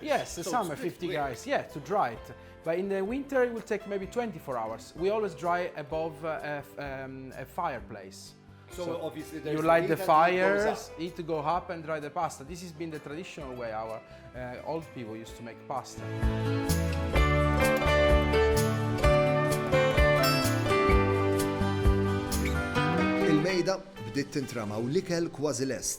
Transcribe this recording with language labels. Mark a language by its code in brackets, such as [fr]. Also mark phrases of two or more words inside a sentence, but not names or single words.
[en] Yes, the summer, 50 guys, yeah, to dry it. But in the winter, it will take maybe 24 hours. We always dry above a fireplace. So obviously there's you the light heat the and it goes fires, up. heat to go up and dry the pasta. This has been the traditional way our old people used to make pasta. [mt] Il-mejda bdiet tintrama u l-ikel kważi lest.